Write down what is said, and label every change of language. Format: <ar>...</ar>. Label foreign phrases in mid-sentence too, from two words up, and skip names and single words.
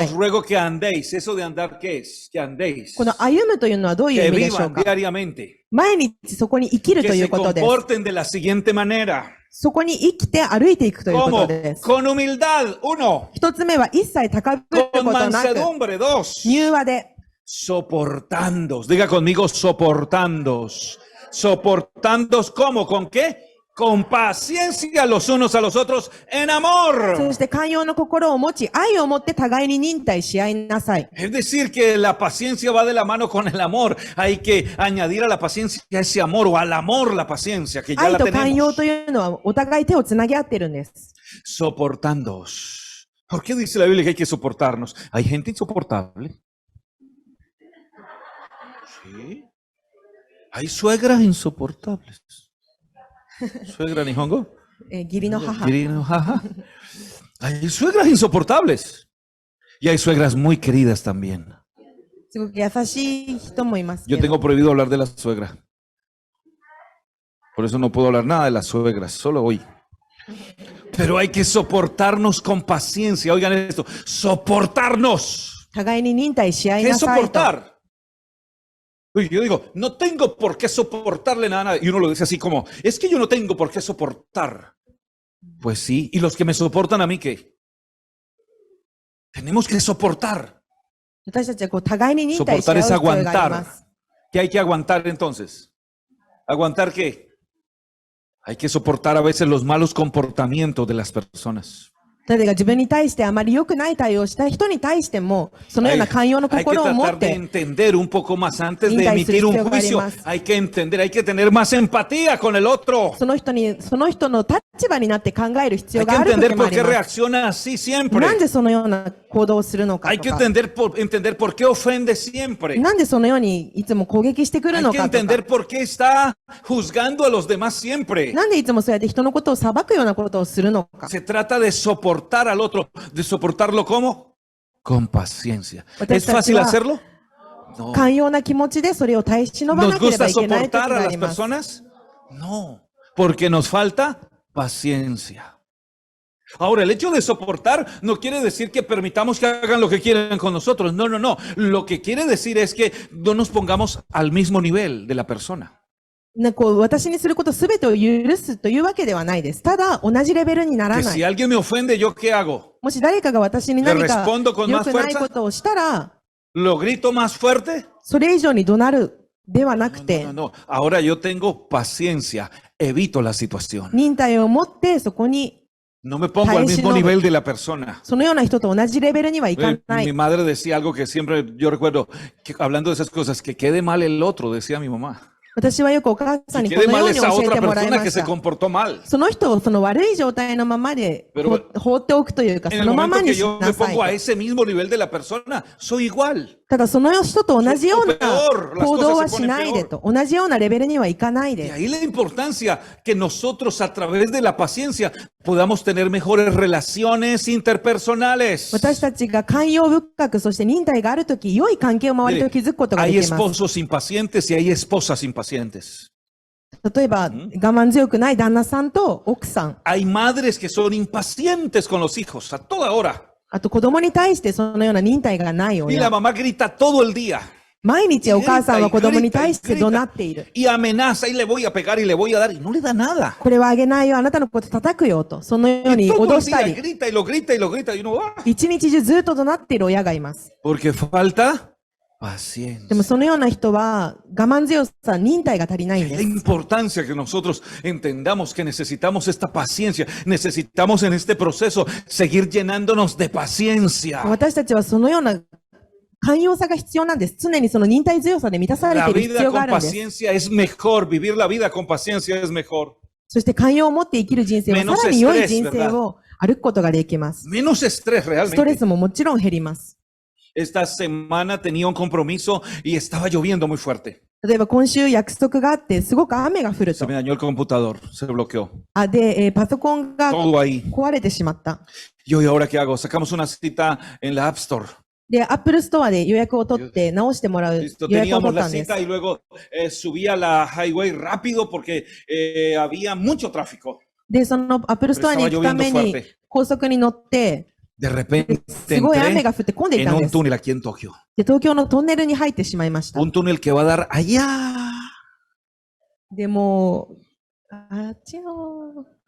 <es>Os。ruego que andéis. ¿Eso de andar qué es? Que andéis.</es> <ja>この歩むというのはどういう</ja> <es>Que</es> <ja>意味でしょう</ja> <es>vivan</es> <ja>か？</ja> <es>diariamente.</es> <ja>毎日そこに生きると</ja> <es>Que</es> <ja>い</ja> <es>se</es> <ja>うことです。</ja> <es>comporten de la siguiente manera.</es> <ja>そこに生きて歩いていくということ</ja> <es>¿Cómo?</es> <ja>です。</ja> <es>Con humildad. 1.</es> <ja>一つ目は一切高ぶるこ</ja> <es>Con</es> <ja>となく、</ja> <es>mansedumbre. 2.</es> <ja>柔和で、</ja> <es>Soportándoos. Diga conmigo, soportándoos. Soportándoos, ¿cómo? ¿Con qué? Con paciencia los unos a los otros en</es> <ja>そ</ja> <es>amor.</es> <ja>して寛容の心を持ち、愛を持って互いに忍耐し合いなさい。</ja> <es>Es decir, que la paciencia va de la mano con el amor. Hay que añadir a la paciencia ese amor o al amor la paciencia que ya</es> <ja>愛</ja> <es>la</es> <ja>と寛容</ja> <es>tenemos.</es> <ja>というのはお互い手をつなぎ合ってるんです。</ja> <es>Soportándoos. ¿Por qué dice la Biblia que hay que soportarnos? Hay gente insoportable. Sí. Hay suegras insoportables. ¿Suegra Nihongo?</es> <ja>義理の母。</ja> <es>Querido, jaja. Hay suegras insoportables. Y hay suegras muy queridas también.</es> <ja>すごく優しい人もいますけ</ja> <es>Yo</es> <ja>ど。</ja> <es>tengo prohibido hablar de la suegra. Por eso no puedo hablar nada de las suegras, solo hoy. Pero hay que soportarnos con paciencia. Oigan esto, soportarnos.</es> <ja>互いに忍耐し合い</ja> <es>¿Qué</es> <ja>な</ja> <es>es</es> <ja>さいと。</ja> <es>soportar? Oye, yo digo, no tengo por qué soportarle nada a nadie. Y uno lo dice así como, es que yo no tengo por qué soportar. Pues sí, ¿y los que me soportan a mí qué? Tenemos que soportar.</es> <ja>私たちはこう互いに忍耐し合</ja> <es>Soportar</es> <ja>う</ja> <es>es</es> <ja>必要がありま</ja> <es>aguantar.</es> <ja>す。</ja> <es>¿Qué hay que aguantar entonces? ¿Aguantar qué? Hay que soportar a veces los malos comportamientos de las personas.</es> <ja>誰が自分に対してあまり良くない対応をした人に対しても、そのような寛容の</ja> <es>Hay que</es> <ja>心を持っ</ja> <es>tratar de</es> <ja>て、</ja> <es>entender un poco más antes de</es> <ja>Intai</ja> <es>emitir un</es> <ja>suru</ja> <es>juicio.</es> <ja>必要が</ja> <es>Hay que entender, hay que tener más empatía con el otro.</es> <ja>その人の立場になって考える必要</ja> <es>Hay que</es> <ja>がある</ja> <es>entender</es> <ja>時も</ja> <es>por</es> <ja>あり</ja> <es>qué</es> <ja>ます。</ja> <es>reacciona así siempre.</es> <ja>なんでそのような行動をするのか</ja> <es>Hay</es> <ja>と</ja> <es>que</es> <ja>か、</ja> <es>entender por qué ofende siempre.</es> <ja>なんでそのようにいつも攻撃してくる</ja> <es>Hay</es> <ja>の</ja> <es>que</es> <ja>かと</ja> <es>entender</es> <ja>か、</ja> <es>por qué está juzgando a los demás siempre.</es> <ja>なんでいつもそうやって人のことを裁くようなことをするのか。</ja> <es>Se trata de soportar al otro. ¿De soportarlo cómo? Con paciencia. ¿Es fácil hacerlo? No.</es> <ja>寛容な気持ちでそれを耐え忍ば</ja> <es>¿Nos</es> <ja>なければ</ja> <es>gusta</es> <ja>いけない時</ja> <es>soportar</es> <ja>が</ja> <es>a</es> <ja>あ</ja> <es>las</es> <ja>ります。</ja> <es>personas? No, porque nos falta paciencia. Ahora, el hecho de soportar no quiere decir que permitamos que hagan lo que quieran con nosotros. No, no, no. Lo que quiere decir es que no nos pongamos al mismo nivel de la persona.</es> <ja>こう私にすることすべてを許すというわけではないです。ただ、同じレベルになら</ja> <es>Que</es> <ja>な</ja> <es>si</es> <ja>い。</ja> <es>alguien me ofende, ¿yo qué hago?</es> <ja>もし誰かが私に何か</ja> <es>Le respondo con</es> <ja>良</ja> <es>más</es> <ja>くない</ja> <es>fuerza?</es> <ja>ことをしたら、</ja> <es>¿Lo grito más fuerte?</es> <ja>それ以上に怒鳴るではなく</ja> <es>No,</es> <ja>て</ja> <es>no, no. Ahora yo tengo paciencia. Evito la situación.</es> <ja>忍耐を持ってそこに</ja> <es>No me pongo al mismo nivel de la persona.</es> <ja>そのような人と同じレベルにはいかな</ja> <es>Mi</es> <ja>い。</ja> <es>madre decía algo que siempre yo recuerdo, que hablando de esas cosas, que quede mal el otro, decía mi mamá.</es> <ja>私はよくお母さん</ja> <es>Que</es> <ja>にこ</ja> <es>quede</es> <ja>のよ</ja> <es>mal</es> <ja>うに</ja> <es>esa</es> <ja>教え</ja> <es>otra</es> <ja>てもらい</ja> <es>persona</es> <ja>ま</ja> <es>que</es> <ja>し</ja> <es>se</es> <ja>た。</ja> <es>comportó mal.</es> <ja>その人をその悪い状態のままで</ja> <es>Pero</es> <ja>放っておくというか、</ja> <es>En</es> <ja>そ</ja> <es>el</es> <ja>のまま</ja> <es>momento</es> <ja>に</ja> <es>que</es> <ja>し</ja> <es>yo</es> <ja>な</ja> <es>me</es> <ja>さ</ja> <es>pongo a</es> <ja>い。</ja> <es>ese mismo nivel de la persona, soy igual.</es> <ja>ただその人と同じような</ja> <es>Peor, las</es> <ja>行動</ja> <es>cosas</es> <ja>は</ja> <es>se</es> <ja>し</ja> <es>ponen</es> <ja>ないで</ja> <es>peor.</es> <ja>と。同じようなレベルにはいかない</ja> <es>De</es> <ja>で。</ja> <es>ahí la importancia que nosotros a través de la paciencia podamos tener mejores relaciones interpersonales.</es> <ja>私たちが寛容深く、そして忍耐があるとき、良い関係を周りと築くことがで</ja> <es>Hay</es> <ja>きます。</ja> <es>esposos impacientes y hay esposas impacientes.</es> <ja>例えば、我慢強くない旦那さんと奥さん、</ja> <es>Hay madres que son impacientes con los hijos a toda hora.</es> <ja>あと子供に対してそのような忍耐がない</ja> <es>Y la</es> <ja>親。</ja> <es>mamá grita todo el día.</es> <ja>毎日お母さんは子供に対して怒鳴っている。</ja> <es>Y amenaza y le voy a pegar y le voy a dar y no le da nada.</es> <ja>これはあげないよ、あなたのこと叩くよと。そのよう</ja> <es>Y</es> <ja>に</ja> <es>todo</es> <ja>脅</ja> <es>el</es> <ja>した</ja> <es>día</es> <ja>り、</ja> <es>grita y lo grita y lo grita y uno, ¡ah!</es> <ja>一日中ずっと怒鳴っている親がいます。</ja> <es>Porque falta</es> <ja>でも</ja> <es>paciencia.</es> <ja>そのような人は我慢強さ、忍耐が足りないん</ja> <es>La</es> <ja>です。</ja> <es>importancia que nosotros entendamos que necesitamos esta paciencia, necesitamos en este proceso seguir llenándonos de paciencia.</es> <ja>私たちはそのような寛容さが必要なんです。常にその忍耐強さで満たされ</ja> <es>La</es> <ja>ている必</ja> <es>vida</es> <ja>要が</ja> <es>con</es> <ja>あるんです。</ja> <es>paciencia es mejor. Vivir la vida con paciencia es mejor.</es> <ja>そして寛容を持って生きる人生は</ja> <es>Menos</es> <ja>さらに良い</ja> <es>estrés,</es> <ja>人生を歩くことができます。</ja> <es>Menos estrés</es> <ja>ストレ</ja> <es>realmente.</es> <ja>スももちろん減ります。</ja> <es>Esta semana tenía un compromiso y estaba lloviendo muy fuerte.</es> <ja>例えば今週約束があってすごく雨が降る</ja> <es>Se</es> <ja>と。</ja> <es>me dañó el computador, se bloqueó.</es> <ja>で、パソコンが</ja> <es>Todo ahí.</es> <ja>壊れてしまった。</ja> <es>Yo, ¿y ahora qué hago? Sacamos una cita en la App Store.</es> <ja>で、Apple Store で予約を取って直してもらう</ja> <es>Listo,</es> <ja>予約を</ja> <es>teníamos</es> <ja>取った</ja> <es>la</es> <ja>んです。</ja> <es>cita y luego subí a la highway rápido porque había mucho tráfico.</es> <ja>で、その Apple Store に行くため</ja> <es>Estaba lloviendo</es> <ja>に</ja> <es>fuerte.</es> <ja>高速に乗って、</ja> <es>De repente</es> <ja>すごい雨</ja> <es>entré</es> <ja>が降って混んでい</ja> <es>en</es> <ja>たんで</ja> <es>un</es> <ja>す。</ja> <es>túnel aquí en Tokio.</es> <ja>で、東京のトンネルに入ってしまいました。</ja> <es>Un túnel que va a dar allá.</es> <ja>でもう、あっちよ</ja>